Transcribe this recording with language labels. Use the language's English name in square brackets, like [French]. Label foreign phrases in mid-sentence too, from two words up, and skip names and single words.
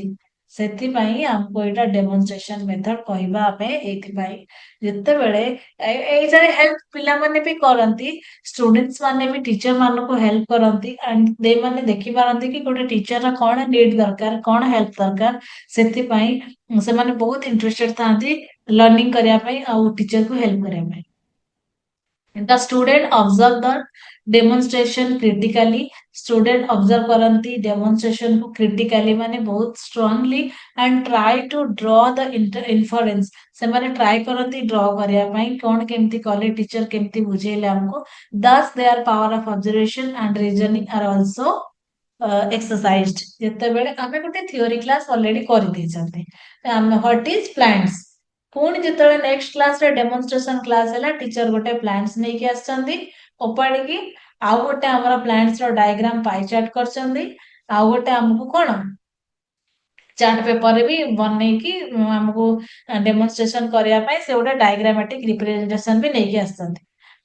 [Odia] ସେଥିପାଇଁ ଆମକୁ ଏଇଟା [English] demonstration method [Odia] କହିବା ଆମେ ଏଇଥିପାଇଁ ଯେତେବେଳେ ଏଇଥିରେ ହେଲ୍ପ ପିଲାମାନେ ବି କରନ୍ତି ଷ୍ଟୁଡେଣ୍ଟସ ମାନେ ବି ଟିଚର ମାନଙ୍କୁ ହେଲ୍ପ କରନ୍ତି [English] and they [Odia] ମାନେ ଦେଖିପାରନ୍ତି କି ଗୋଟେ ଟିଚର କଣ ନିଡ୍ ଦରକାର କଣ ହେଲ୍ପ ଦରକାର। ସେଥିପାଇଁ ସେମାନେ ବହୁତ ଇଣ୍ଟରେଷ୍ଟେଡ ଥାନ୍ତି ଲର୍ଣ୍ଣିଂ କରିବା ପାଇଁ ଆଉ ଟିଚରକୁ ହେଲ୍ପ କରିବା ପାଇଁ। [English] The student observe the demonstration critically। student observe କରନ୍ତି demonstration କୁ critically [Odia] ମାନେ ବହୁତ [English] strongly and try to draw the inference। [Odia] ସେମାନେ try କରନ୍ତି draw କରିବା ପାଇଁ କଣ କେମିତି କଲେ ଟିଚର କେମିତି ବୁଝେଇଲେ ଆମକୁ। [English] thus their power of observation and reasoning are also exercised। [Odia] ଯେତେବେଳେ ଆମେ ଗୋଟେ [English] theory class [Odia] ଅଲରେଡି କରିଦେଇଛନ୍ତି ଆମେ [English] what is plants [Odia] ପୁଣି ଯେତେବେଳେ ନେକ୍ସଟ କ୍ଲାସରେ [English] demonstration class [Odia] ହେଲା ଟିଚର ଗୋଟେ ପ୍ଲାଣ୍ଟସ ନେଇକି ଆସିଛନ୍ତି ଓପାଡ଼ିକି ଆଉ ଗୋଟେ ଆମର ପ୍ଲାଣ୍ଟସ ର [English] diagram pie chart [Odia] କରିଛନ୍ତି ଆଉ ଗୋଟେ ଆମକୁ କଣ ଚାର୍ଟ ପେପରରେ ବି ବନେଇକି ଆମକୁ ଡେମନଷ୍ଟ୍ରେସନ କରିବା ପାଇଁ ସେ ଗୋଟେ [English] diagrammatic representation [Odia] ବି ନେଇକି ଆସିଛନ୍ତି।